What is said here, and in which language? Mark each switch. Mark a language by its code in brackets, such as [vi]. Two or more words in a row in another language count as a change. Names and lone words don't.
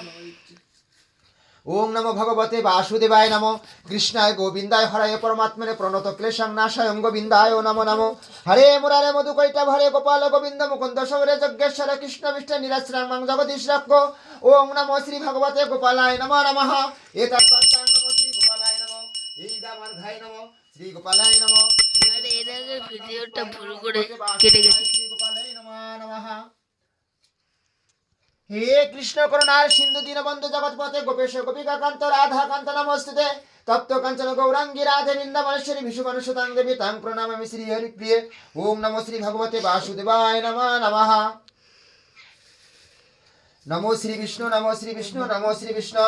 [sa] ओम नमो भगवते वासुदेवाय नमो कृष्णाय गोविंदाय हराय परमात्मने प्रणत क्लेशं नाशाय गोविंदाय नमो नमो। हरे मुरारे मधुकैटभ हरे गोपाल गोविंद मुकुंद शौर्य यज्ञेश्वर कृष्ण विष्णु निरस्त्रं मं जगदीश रक्षो। ओम नमो श्री भगवते गोपालाय नमो नमः। एतत् पद्मं नमो श्री गोपालाय नमो। ईदामर्घाय नमो श्री गोपालाय नमो। [bn] আরে এর আগে ভিডিওটা ভুল করে কেটে গেছে। [sa] श्री गोपालाय नमो नमः। हे कृष्ण करुणार सिंधु दीनबंधु जगतपते गोपेश गोपिका कांत राधा कांत नमस्ते तप्त कंचन गौरांगी राधे वृंदावनेश्वरी विशुमनुसुतां देवी तां प्रणमामि श्री हरिप्रिये। ओम नमो श्री भगवते वासुदेवाय नमः नमः। नमो श्री विष्णु नमो श्री विष्णु नमो श्री विष्णु।